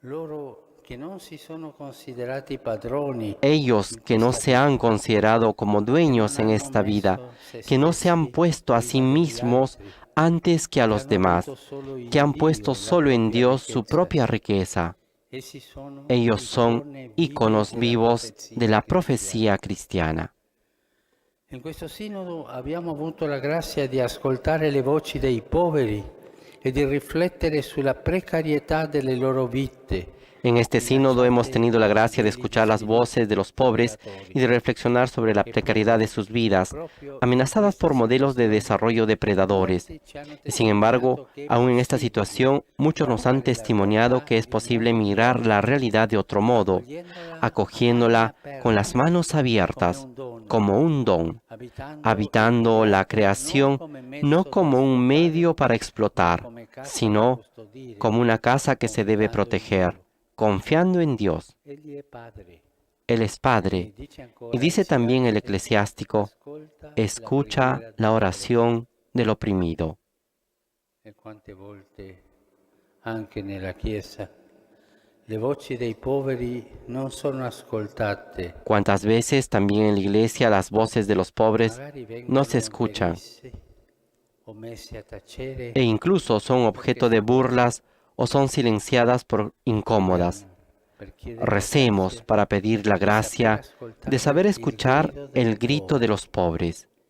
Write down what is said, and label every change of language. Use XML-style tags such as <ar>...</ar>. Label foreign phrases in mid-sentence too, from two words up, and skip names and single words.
<es>Ellos que no se han considerado como dueños en esta vida, que no se han puesto a sí mismos antes que a los demás, que han puesto solo en Dios su propia riqueza. Ellos son íconos vivos de la profecía cristiana.</es> <it>In questo sinodo abbiamo avuto la grazia di ascoltare le voci dei poveri e di riflettere sulla precarietà delle loro vite.</it> <es>En este sínodo hemos tenido la gracia de escuchar las voces de los pobres y de reflexionar sobre la precariedad de sus vidas, amenazadas por modelos de desarrollo depredadores. Y sin embargo, aún en esta situación, muchos nos han testimoniado que es posible mirar la realidad de otro modo, acogiéndola con las manos abiertas, como un don, habitando la creación no como un medio para explotar, sino como una casa que se debe proteger, confiando en Dios. Él es Padre. Y dice también el eclesiástico, escucha la oración del oprimido.</es> <it>Quante volte anche nella Chiesa le voci dei poveri non sono ascoltate.</it> <es>Cuántas veces también en la iglesia las voces de los pobres no se escuchan e incluso son objeto de burlas o son silenciadas por incómodas. Recemos para pedir la gracia de saber escuchar el grito de los pobres.</es>